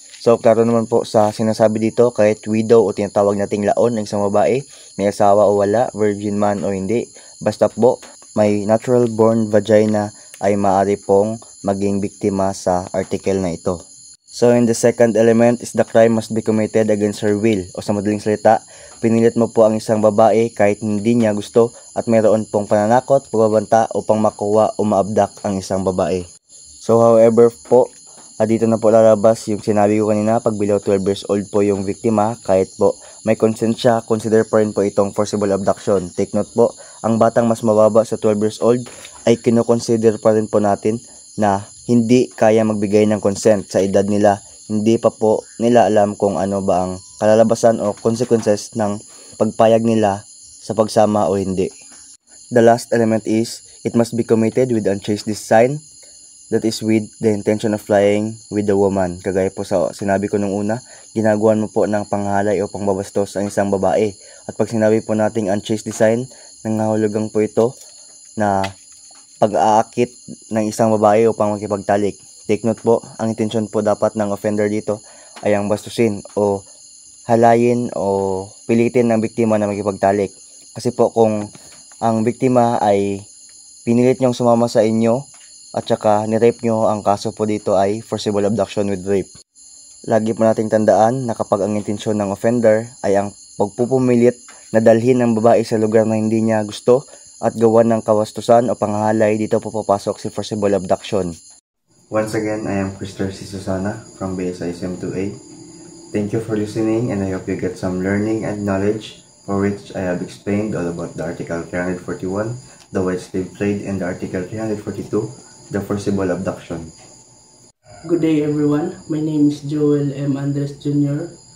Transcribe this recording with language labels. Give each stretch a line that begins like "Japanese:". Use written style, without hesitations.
Filipino: So, klaro naman po sa sinasabi dito, kahit widow o tinatawag nating laon ng isang babae, may asawa o wala, virgin man o hindi, basta po may natural born vagina ay maaari pong maging biktima sa article na ito.
English: So, in the second element is the crime must be committed against her will.
Filipino: O sa madaling salita, pinilit mo po ang isang babae kahit hindi niya gusto at mayroon pong pananakot, pagbabanta upang makuha o maabdak ang isang babae. So, however po, dito na po lalabas yung sinabi ko kanina, pag below 12 years old po yung biktima, kahit po may consent siya, consider pa rin po itong forcible abduction. Take note po, ang batang mas mababa sa 12 years old ay kinoconsider pa rin po natin na hindi kaya magbigay ng consent sa edad nila. Hindi pa po nila alam kung ano ba ang kalalabasan o consequences ng pagpayag nila sa pagsama o hindi.
English: The last element is, it must be committed with unchaste design, that is with the intention of flying with the woman.
Filipino: Kagaya po sa sinabi ko nung una, ginagawan mo po ng panghalay o pangbabastos ang isang babae. At pag sinabi po nating unchaste design, nangahulugang po ito na pag-aakit ng isang babae upang makipagtalik. Take note po, ang intention po dapat ng offender dito ay ang bastusin o halayin o pilitin ng biktima na makipagtalik. Kasi po kung ang biktima ay pinilit niyong sumama sa inyo at saka ni-rape nyo, ang kaso po dito ay forcible abduction with rape. Lagi po nating tandaan na kapag ang intensyon ng offender ay ang pagpupumilit na dalhin ng babae sa lugar na hindi niya gusto at gawan ng kawastusan o panghalay, dito po papasok si forcible abduction.
English: Once again, I am Christopher Susana from BSISM2A. Thank you for listening and I hope you get some learning and knowledge for which I have explained all about the Article 341, the white slave trade, and the Article 342, the forcible abduction. Good day everyone, my name is Joel M. Andres Jr.